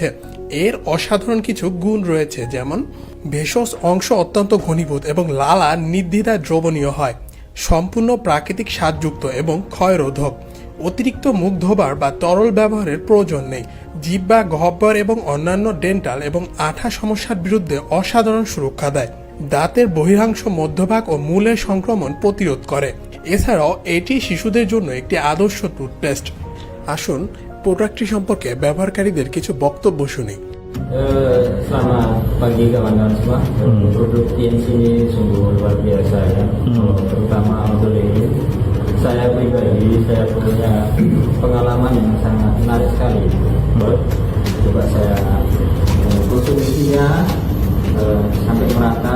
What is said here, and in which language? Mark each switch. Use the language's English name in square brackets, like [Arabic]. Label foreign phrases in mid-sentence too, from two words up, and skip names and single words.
[Bangla] এর অসাধারণ কিছু গুণ রয়েছে, যেমন ভেষজ অংশ অত্যন্ত ঘনীভূত এবং লালা নির্দ্বিধায় দ্রবণীয় হয়, সম্পূর্ণ প্রাকৃতিক স্বাদযুক্ত এবং ক্ষয়রোধক, অতিরিক্ত মুখ ধোবার বা তরল ব্যবহারের প্রয়োজন নেই, জিহ্বা, গহ্বর এবং অন্যান্য ডেন্টাল এবং আঠা সমস্যার বিরুদ্ধে অসাধারণ সুরক্ষা দেয়, দাঁতের বহিরাংশ, মধ্যভাগ ও মূলের সংক্রমণ প্রতিরোধ করে। এছাড়াও এটি শিশুদের জন্য একটি আদর্শ টুথপেস্ট। আসুন প্রোডাক্টটি সম্পর্কে ব্যবহারকারীদের কিছু বক্তব্য শুনি। [Indonesian] Selamat pagi kawan-kawan semua. Produk TNC ini sungguh luar biasa ya. Terutama untuk ini, saya pribadi saya punya pengalaman yang sangat menarik sekali. Coba saya konsumsinya sampai merata.